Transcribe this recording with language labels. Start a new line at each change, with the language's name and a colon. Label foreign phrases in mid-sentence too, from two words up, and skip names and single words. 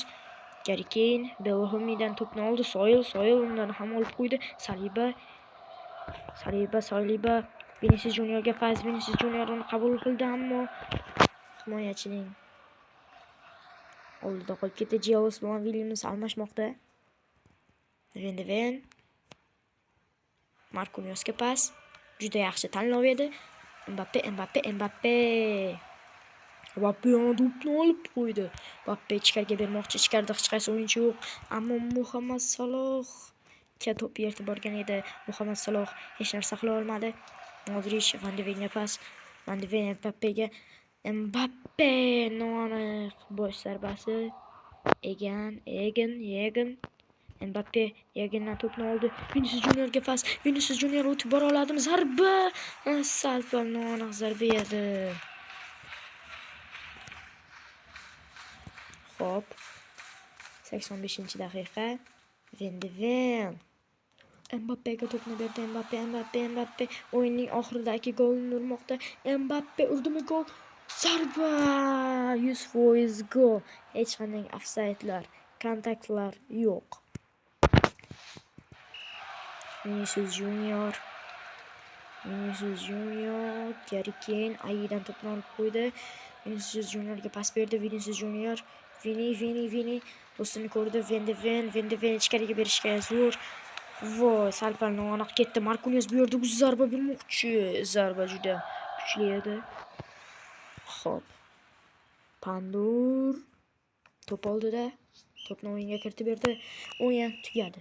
Uzbek: Gary Kane Bellamy'dan to'pni oldi. Soyil undan ham olib qo'ydi. Saliba Vinicius Juniorga pas. Vinicius Junior uni qabul qildi, ammo himoyachining oldida qolib ketdi. Jelos bilan Williams almashmoqda. Van de Ven Marquinhosga pas. Juda yaxshi tanlov edi. Mbappe to'pni olib qo'ydi. Mbappe ichkariga bermoqchi, ichkarida hech qaysi o'yinchi yo'q. Ammo Muhammad Saloh to'p yertib borgan edi. Muhammad Saloh hech narsa qila olmadi. Modric Van de Venga pas. Van de Ven Mbappega. Mbappe noaniq bosh zarbasi. Egen Mbappe Egendan to'pni oldi. Vinicius Juniorga pas. Vinicius Junior o'tib bora oladimi? Zarba! Sal noaniq zarba edi. Xo'p. 85-daqiqa. Van de Ven Mbappega to'pni berdi. Mbappe o'yinning oxiridagi golni urmoqda. Mbappe urdimi gol? Zarba! 100% gol. Hech qanday ofsaydlar, kontaktlar yo'q. Vinicius Junior Gary Kane Ayidan to'pni olib qo'ydi. Vinicius Juniorga pas berdi. Vinicius Junior Vini do'stini ko'rdi. Van de Ven ichkariga berishga zo'r. Voy, sal-pal noaniq ketdi. Marquinhos bu yerda zarba bermoqchi. Zarba juda kuchli edi. Xo'p. Pandur to'p oldida to'pni o'yinga kiritib berdi. O'yin tugadi.